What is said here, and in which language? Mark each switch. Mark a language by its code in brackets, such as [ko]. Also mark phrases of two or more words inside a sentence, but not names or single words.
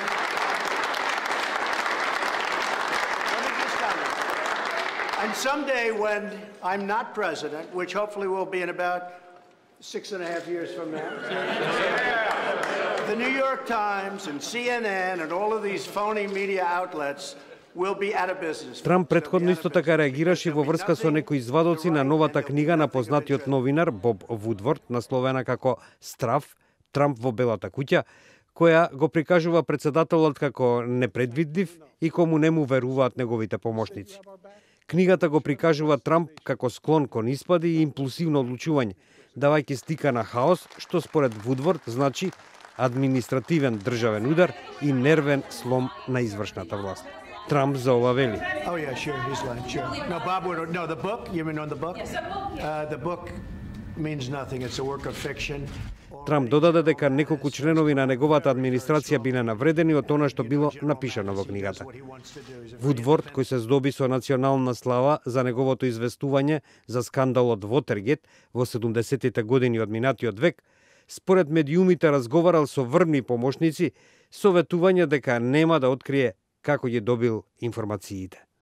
[en] And someday when I'm not president, which hopefully will be in about 6.5 years from now, the New York Times and CNN and all of these phony media outlets will be out of business. [mk] Трамп претходно исто така реагираше во врска со некои извадоци на новата книга на познатиот новинар Боб Вудворд, насловена како "Страф, Трамп во Белата куќа", која го прикажува председателот како непредвидлив и кому не му веруваат неговите помошници. Книгата го прикажува Трамп како склон кон испади и импулсивно одлучување, давајќи слика на хаос, што според Вудворд значи административен државен удар и нервен слом на извршната власт. Трамп за ова вели: [en] Oh yeah, sure, he's lying, sure. No, Bob Woodward, no, the book, you mean on the book? Yes, the book means nothing, it's a work of fiction. [mk] Трамп додаде дека неколку членови на неговата администрација биле навредени од она што било напишано во книгата. Вудворд, кој се здоби со национална слава за неговото известување за скандалот Вотергейт во 70-тите години од минатиот век, според медиумите разговарал со врвни помошници, советување дека нема да открие како ги добил информациите.